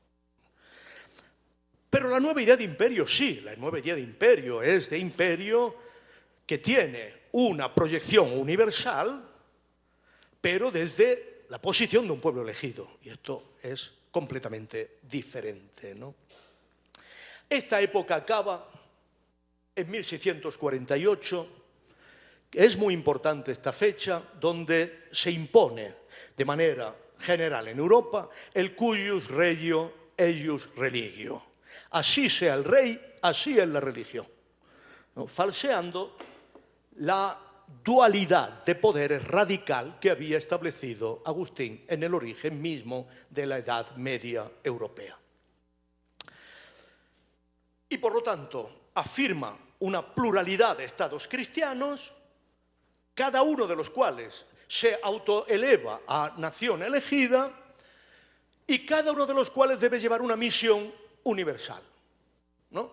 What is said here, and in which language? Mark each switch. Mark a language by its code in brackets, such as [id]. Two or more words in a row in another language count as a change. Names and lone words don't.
[es] Pero la nueva idea de imperio sí, la nueva idea de imperio es de imperio que tiene una proyección universal, pero desde la posición de un pueblo elegido, y esto es completamente diferente, ¿no? Esta época acaba en 1648, es muy importante esta fecha, donde se impone de manera general en Europa el [la] cuius regio eius religio. [es] Así sea el rey, así es la religión, ¿no? Falseando la dualidad de poderes radical que había establecido Agustín en el origen mismo de la Edad Media europea. Y por lo tanto afirma una pluralidad de estados cristianos, cada uno de los cuales se autoeleva a nación elegida y cada uno de los cuales debe llevar una misión universal, ¿no?